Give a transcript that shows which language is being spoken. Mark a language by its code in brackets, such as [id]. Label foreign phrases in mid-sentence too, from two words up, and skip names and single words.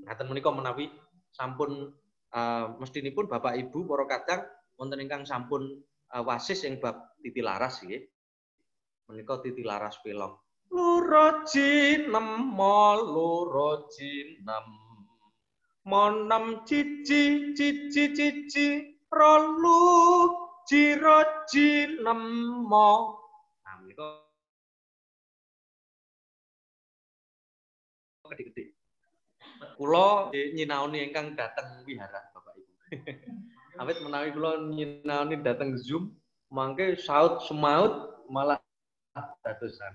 [jv] Ngaten menika menawi sampun mestinipun Bapak Ibu para kadang wonten ingkang sampun wasis ing bab titilaras nggih. Menika titilaras pelok. Loro jinem loro jinem. Monem cici cici cici rolu jiro jinem mo. Nah menika gede-gede. Kula nyinaoni ingkang dateng wihara Bapak Ibu. Awit menawi kula nyinaoni dateng Zoom, mangke saut semaut malah dadosan.